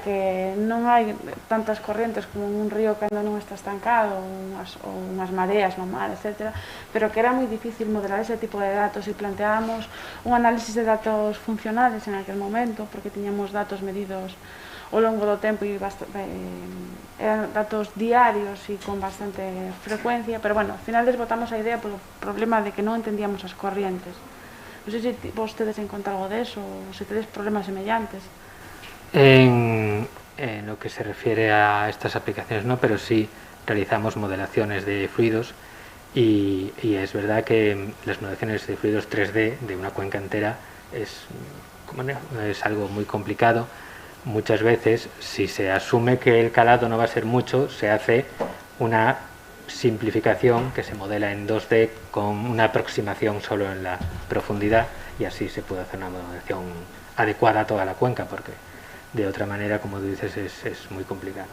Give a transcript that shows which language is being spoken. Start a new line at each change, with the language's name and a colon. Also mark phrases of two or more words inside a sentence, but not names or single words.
Galician: que non hai tantas corrientes como un río cando non está estancado ou unhas mareas no mar, etc., pero que era moi difícil modelar ese tipo de datos e planteábamos un análisis de datos funcionales en aquel momento, porque tiñamos datos medidos ao longo do tempo e eran datos diarios e con bastante frecuencia, pero bueno, ao final desbotamos a idea polo problema de que non entendíamos as corrientes. Non sei se vos tedes en conta algo deso ou se tedes problemas semellantes.
Spanish: En lo que se refiere a estas aplicaciones no, pero sí realizamos modelaciones de fluidos y es verdad que las modelaciones de fluidos 3D de una cuenca entera es algo muy complicado. Muchas veces, si se asume que el calado no va a ser mucho, se hace una simplificación que se modela en 2D con una aproximación solo en la profundidad, y así se puede hacer una modelación adecuada a toda la cuenca, porque de otra manera, como dices, es muy complicado.